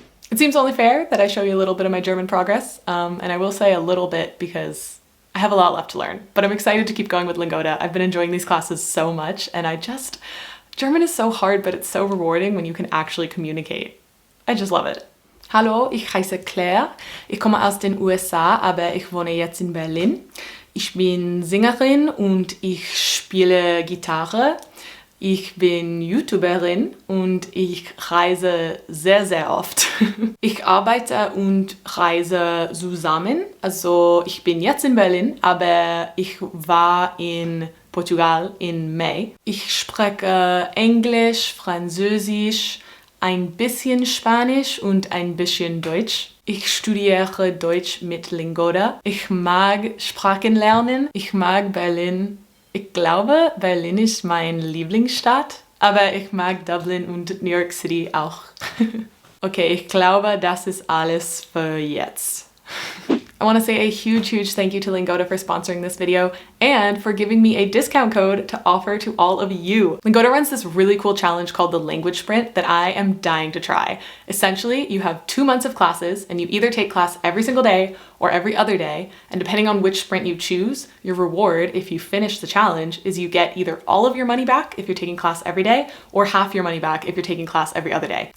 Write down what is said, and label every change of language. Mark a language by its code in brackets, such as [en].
[en] It seems only fair that I show you a little bit of my German progress, and I will say a little bit because I have a lot left to learn, but I'm excited to keep going with Lingoda. I've been enjoying these classes so much, and German is so hard, but it's so rewarding when you can actually communicate. I just love it. [de] Hallo, ich heiße Claire. Ich komme aus den USA, aber ich wohne jetzt in Berlin. Ich bin Sängerin und ich spiele Gitarre. Ich bin YouTuberin und ich reise sehr, sehr oft. Ich arbeite und reise zusammen. Also ich bin jetzt in Berlin, aber ich war in Portugal im Mai. Ich spreche Englisch, Französisch, ein bisschen Spanisch und ein bisschen Deutsch. Ich studiere Deutsch mit Lingoda. Ich mag Sprachen lernen. Ich mag Berlin. Ich glaube, Berlin ist meine Lieblingsstadt, aber ich mag Dublin und New York City auch. Okay, ich glaube, das ist alles für jetzt. [en] I want to say a huge, huge thank you to Lingoda for sponsoring this video and for giving me a discount code to offer to all of you. Lingoda runs this really cool challenge called the Language Sprint that I am dying to try. Essentially, you have 2 months of classes and you either take class every single day or every other day, and depending on which sprint you choose, your reward, if you finish the challenge, is you get either all of your money back if you're taking class every day, or half your money back if you're taking class every other day.